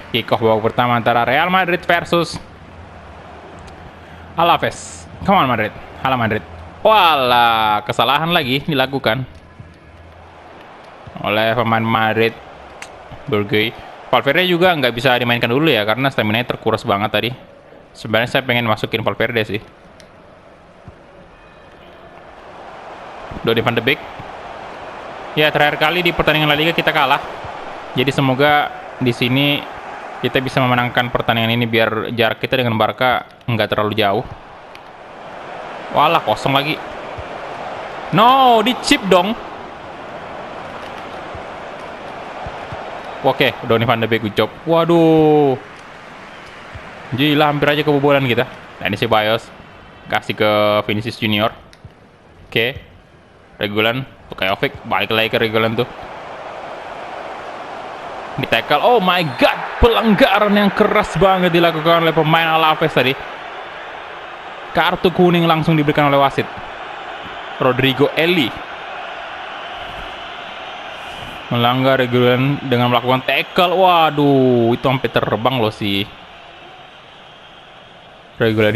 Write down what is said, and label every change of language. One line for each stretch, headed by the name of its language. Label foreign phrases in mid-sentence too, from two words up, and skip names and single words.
Indonesian: Kick off babak pertama antara Real Madrid versus Alaves.
English: Come on Madrid,
Indonesian: halo Madrid. Walah, kesalahan lagi dilakukan oleh pemain Madrid, Borghi. Valverde juga nggak bisa dimainkan dulu ya, karena stamina-nya terkuras banget tadi. Sebenarnya saya pengen masukin Valverde sih. Donny van de Beek. Ya, terakhir kali di pertandingan La Liga kita kalah. Jadi semoga di sini kita bisa memenangkan pertandingan ini biar jarak kita dengan Barca nggak terlalu jauh. Walah, kosong lagi. No, di chip dong. Oke, Donny van de Beek,
English: good job.
Indonesian: Waduh, gila, hampir aja kebobolan kita. Dani Ceballos kasih ke Vinicius Junior. Oke, Regulan, Bukayovic, balik lagi ke Regulan tuh. Di tackle,
English: oh my god,
Indonesian: pelanggaran yang keras banget dilakukan oleh pemain Alaves tadi. Kartu kuning langsung diberikan oleh wasit. Rodrigo Eli melanggar Regulan dengan melakukan tackle. Waduh, itu sampai terbang loh si Regulannya.